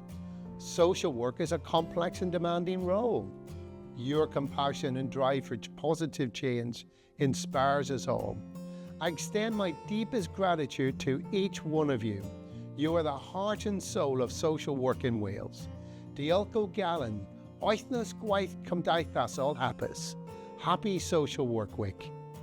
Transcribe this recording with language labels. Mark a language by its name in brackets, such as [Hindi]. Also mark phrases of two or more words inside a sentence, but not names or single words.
[English] Social work is a complex and demanding role. Your compassion and drive for positive change inspires us all. I extend my deepest gratitude to each one of you. You are the heart and soul of social work in Wales. [Welsh] Diolch o galon, oethnos gwaith cymdeithasol hapus. [English] Happy Social Work Week.